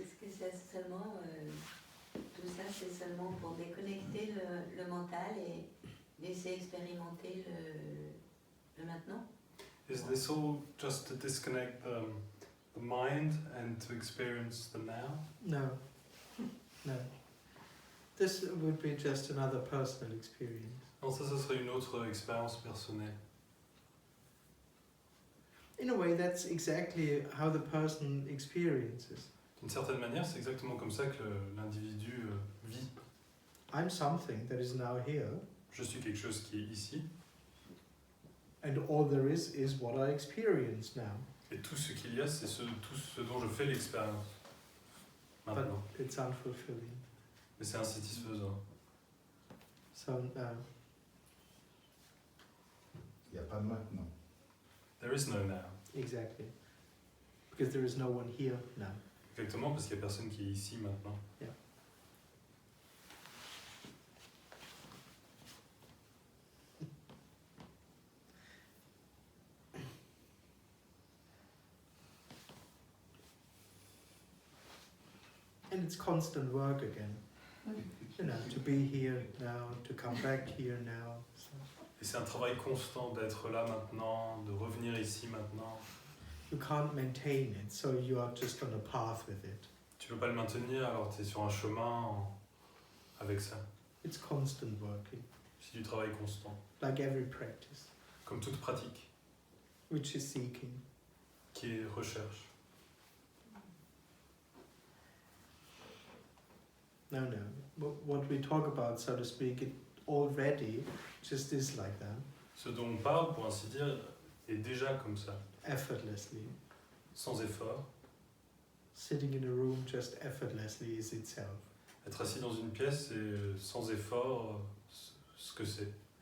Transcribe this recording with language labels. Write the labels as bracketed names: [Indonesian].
[French] c'est seulement, tout ça c'est seulement pour déconnecter le mental et laisser expérimenter le maintenant. [English] Is this all just to disconnect the mind and to experience the now? No, no. This would be just another personal experience. [French] Non, ça serait une autre expérience personnelle. [English] In a way, that's exactly how the person experiences. [French] D'une certaine manière, c'est exactement comme ça que l'individu vit. [English] I'm something that is now here, [French] Je suis quelque chose qui est ici, [English] and all there is what I experience now. [French] et tout ce qu'il y a, c'est tout ce dont je fais l'expérience. [English] But [French] Maintenant. [English] it's unfulfilling. [French] Mais c'est insatisfaisant. [English] So, [French] Il n'y a pas de maintenant. [English] There is no now. exactly. Because there is no one here now. [French] Exactement, parce qu'il n'y a personne qui est ici maintenant. [English] Yeah. And it's constant work again. You know, to be here now, to come back here now. So [French] Et c'est un travail constant d'être là maintenant, de revenir ici maintenant. [English] you can't maintain it, so you are just on a path with it. [French] Tu peux pas le maintenir, alors tu es sur un chemin avec ça. [English] It's constant working, [French] C'est du travail constant. [English] like every practice, [French] Comme toute pratique, [English] which is seeking. [French] qui est recherche. [English] No, no. What we talk about, so to speak, it already just is like that, [French] Ce dont on parle, pour ainsi dire, est déjà comme ça, [English] effortlessly. [French] sans effort. [English] Sitting in a room just effortlessly is itself. [French] Être assis dans une pièce, c'est sans effort ce que c'est.